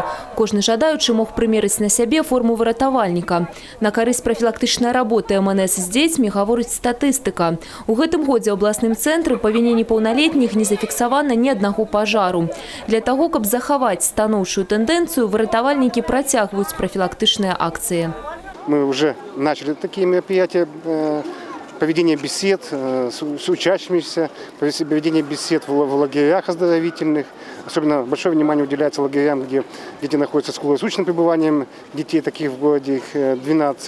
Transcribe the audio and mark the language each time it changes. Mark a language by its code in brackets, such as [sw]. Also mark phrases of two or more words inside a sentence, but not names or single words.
[be] Кожны жадаючы мог прымерыць на сябе форму выратавальніка. На карысць прафілактычнай работы МНС з дзецьмі гаворыць статыстыка. У гэтым годзе ў абласным цэнтры па віне непаўналетніх не зафіксавана ні аднаго пажару. Для таго, каб захаваць станоўчую тэндэнцыю, выратавальнікі працягваюць прафілактычныя акции. [ru] Мы уже начали такие мероприятия, проведение бесед с учащимися, проведение бесед в лагерях оздоровительных. Особенно большое внимание уделяется лагерям, где дети находятся с круглосуточным пребыванием, детей таких в городе их 12.